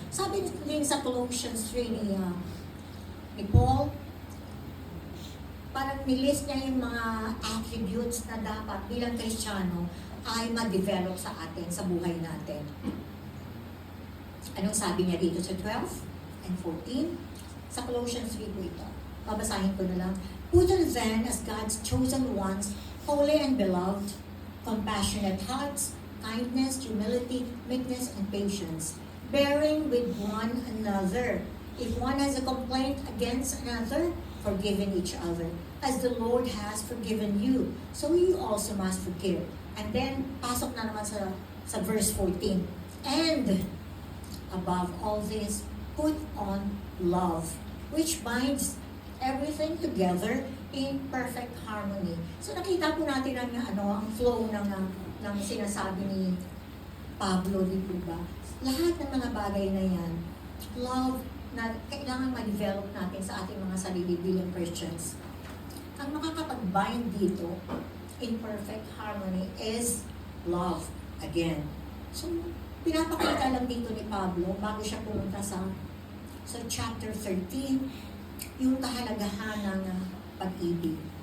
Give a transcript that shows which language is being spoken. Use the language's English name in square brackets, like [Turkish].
[Filipino] Sabi din sa Colossians 3 ni Paul, parang nilist niya yung mga attributes na dapat bilang Kristiyano ay ma-develop sa atin, sa buhay natin. Anong sabi niya dito sa 12 and 14? Sa Colossians 3 po ito. Babasahin ko na lang. [English] Put on then as God's chosen ones, holy and beloved, compassionate hearts, kindness, humility, meekness, and patience, bearing with one another. If one has a complaint against another, forgiving each other, as the Lord has forgiven you, so you also must forgive. And then, [Filipino] pasok na naman sa [English] verse 14. And, above all this, put on love, which binds everything together in perfect harmony. [Filipino] So nakita po natin ang flow ng sinasabi ni Pablo, di po ba? Lahat ng mga bagay na yan, love na kailangan ma-develop natin sa ating mga sarili bilang Christians. Ang makakapag-bind dito [English] in perfect harmony is love again. [Filipino] So, pinapakita lang dito ni Pablo bago siya pumunta sa chapter 13, yung kahalagahan ng pag-ibig.